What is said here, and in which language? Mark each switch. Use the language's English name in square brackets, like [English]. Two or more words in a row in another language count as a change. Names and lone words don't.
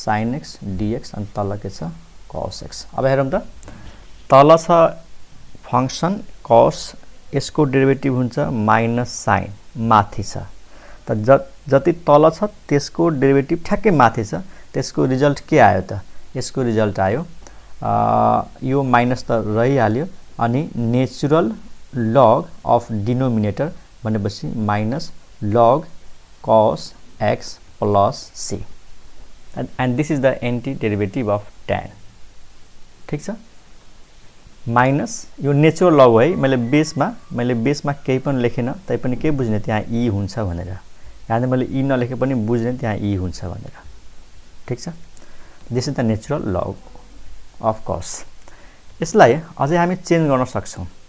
[Nepali] sin x dx अनि तल के छ cos x अब हेरौं त तल छ फंक्सन cos यसको डेरिभेटिभ हुन्छ माइनस sin माथि छ त जति तल छ त्यसको डेरिभेटिभ ठ्याक्कै माथि छ त्यसको रिजल्ट के आयो त यसको रिजल्ट आयो यो माइनस त रहिहाल्यो अनि [English] natural log of denominator [Nepali] भनेपछि [English] minus log cos x plus c and this is the antiderivative of tan [Nepali] ठीक छ माइनस यो [English] natural log [Nepali] हो है मैले बेसमा केही पनि लेखेन तैपनि के बुझ्ने त्यहाँ e हुन्छ भनेर यहाँ मैले e नलेखे पनि बुझ्ने त्यहाँ e हुन्छ भनेर ठीक छ [English] this is the natural log of cos [Nepali] यसलाई अझै हामी चेन्ज गर्न सक्छौं